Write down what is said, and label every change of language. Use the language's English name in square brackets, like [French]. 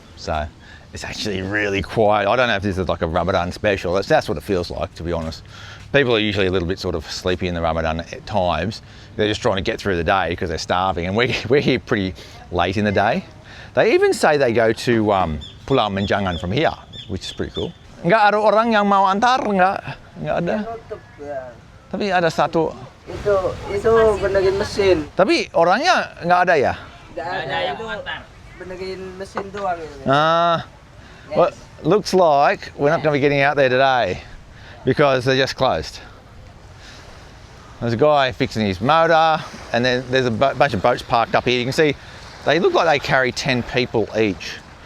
[English] So it's actually really quiet. I don't know if this is like a Ramadan special. That's what it feels like, to be honest. People are usually a little bit sort of sleepy in the Ramadan at times. They're just trying to get through the day because they're starving. And we're here pretty late in the day. They even say they go to Pulau Menjangan from here, which is pretty cool. [Indonesian] Nggak ada orang yang mau antar, nggak ada. Tapi ada satu. Itu benerin mesin. Tapi orangnya nggak ada ya? Nggak ada yang mengantar. Benerin mesin doang ini. [English] Well, looks like we're not going to be getting out there today because they're just closed. There's a guy fixing his motor, and then there's a bunch of boats parked up here. You can see they look like they carry 10 people each.